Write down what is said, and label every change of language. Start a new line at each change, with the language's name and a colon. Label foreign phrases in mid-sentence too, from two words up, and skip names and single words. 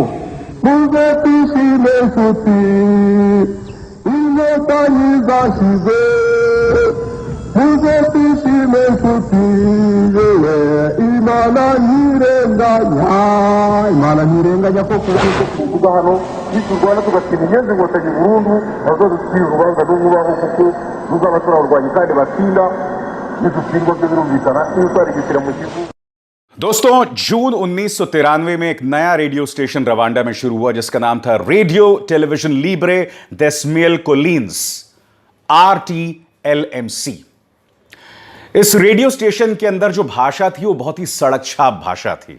Kinyarwanda: muze twishime nshuti, inkotanyi zashize, muze twishime nshuti, yewe Imana ntirenganya, Imana ntirenganya koko. Kuvuga hano niturwana tugatsinda inyenzi inkotanyi burundu, bazoducira urubanza n'ububaho, kuko ruzaba turarwanya kandi batsinda, nidutsindwa byo birumvikana iyo twarigitira mu gihugu.
Hindi: दोस्तों, जून 1993 में एक नया रेडियो स्टेशन रवांडा में शुरू हुआ जिसका नाम था रेडियो टेलीविजन लिब्रे डेस मिल कोलिन्स, RTLMC। इस रेडियो स्टेशन के अंदर जो भाषा थी वो बहुत ही सड़क छाप भाषा थी।